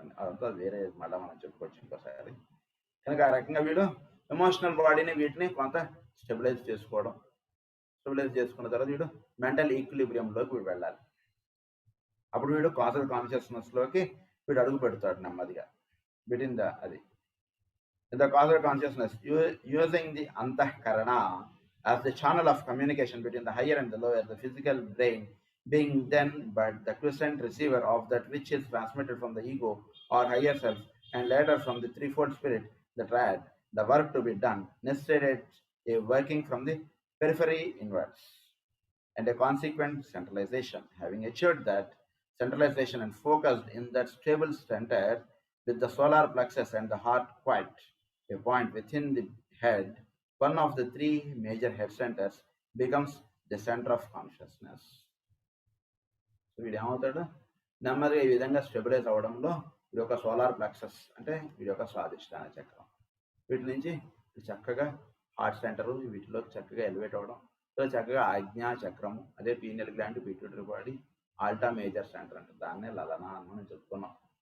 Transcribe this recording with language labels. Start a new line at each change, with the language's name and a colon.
Telugu: అదంతా వేరే మళ్ళీ మనం చెప్పుకోవచ్చు ఇంకోసారి. కనుక ఆ రకంగా వీడు ఎమోషనల్ బాడీని వీటిని కొంత స్టెబిలైజ్ చేసుకున్న తర్వాత వీడు మెంటల్ ఈక్విలిబ్రియంలోకి వీడు వెళ్ళాలి. అప్పుడు వీడు కాజల్ కాన్షియస్నెస్లోకి వీడు అడుగు పెడతాడు నెమ్మదిగా.
English: Between the causal consciousness using the antahkarana as the channel of communication between the higher and the lower, the physical brain being then but the quiescent receiver of that which is transmitted from the ego or higher self and later from the threefold spirit, the triad. The work to be done necessitates a working from the periphery inwards and a consequent centralization. Having achieved that centralization and focused in that stable center with the solar plexus and the heart quiet, a point within the head, one of the three major head centers becomes the center of consciousness.
Telugu: So వీడు ఏమవుతాడు, నెమ్మదిగా ఈ విధంగా stabilise అవ్వడంలో వీడి యొక్క solar plexus అంటే వీడి యొక్క స్వాదిష్టాన చక్రం, వీటి నుంచి చక్కగా హార్ట్ సెంటర్ వీటిలో చక్కగా ఎలివేట్ అవ్వడం, సో చక్కగా ఆజ్ఞా చక్రము, అదే pineal gland, pituitary body, Alta major centre అంటే దాన్నే లలనా అని మనం చెప్పుకున్నాం.